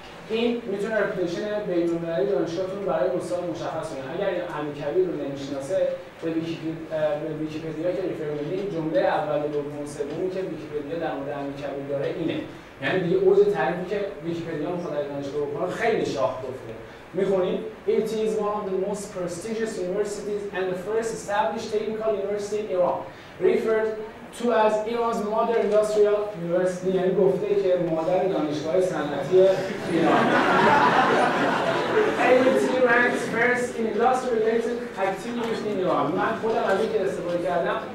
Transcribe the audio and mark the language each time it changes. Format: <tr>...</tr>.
<fa>این میتونه رپیتیشن بین‌المللی دانشگاهتون برای استاد مشخص کنه. اگر امیرکبیر رو نمیشناسه به ویکی‌پدیا که ریفر میدید، جمله اول و دوم و سومی که ویکی‌پدیا در مورد امیرکبیر داره اینه. یعنی دیگه اوج تعریفی که ویکی‌پدیا میخواد از دانشگاه بکنه خیلی شاخ گفته. میخونید</fa> <en>It is one of the most prestigious universities and the first established technical university in Iran. Referred to as Iran's Modern Industrial University،</en> <fa>یعنی گفته که مادر دانشگاه صنعتی ایران.</fa> <en>AUT ranks first in industry-related activities in Iran.</en> <fa>من خودم از اینکه استفاده کردم</fa>